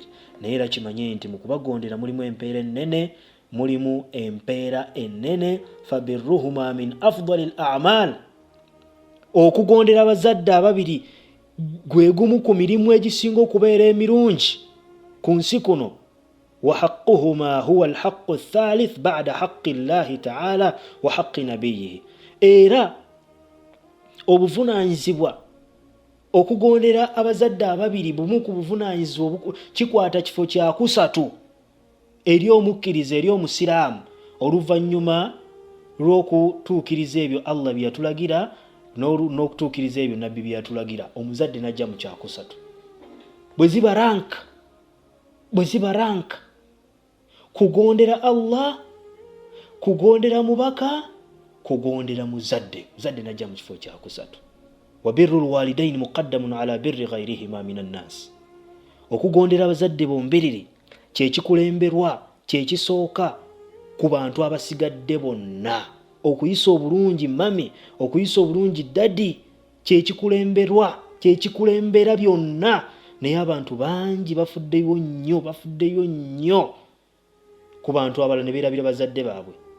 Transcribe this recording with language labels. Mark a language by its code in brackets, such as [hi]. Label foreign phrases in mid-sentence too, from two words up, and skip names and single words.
[lg] Naye era kimanye nti mu kubagondera mulimu empeera ennene, mulimu empeera ennene. [ar] فبرهما من أفضل الأعمال. [lg] Okugondera abazadde ababiri gwe gumu ku mirimu egisinga okubeera emirungi ku nsi kuno. [ar] وحقهما هو الحق الثالث بعد حق الله تعالى وحق نبيه. [lg] Era obuvunaanyizibwa okugondera abazadde ababiri bumu ku buvunaanyizibwa kikwata kifo kya kusatu eri omukkiriza, eri omusiraamu, oluvannyuma lw'okutuukiriza ebyo Allah bye yatulagira n'okutuukiriza ebyo nabbi bye yatulagira. Omuzadde najja mu kyakusatu. Bwe ziba rank kugondera Allah, kugondera mubaka, kugondera muzadde najja mu kifo kyakusatu. [ar] وبر الوالدين مقدم على بر غيرهما من الناس. [lg] Okugondera abazadde bombiriri kyekikulemberwa, kyekisooka ku bantu abasigadde bonna. Okuyisa obulungi mami, okuyisa obulungi dadi kyekikulemberwa, kyekikulembera byonna. Naye abantu bangi bafuddeyo nnyo ku bantu abalala ne beerabira bazadde baabwe.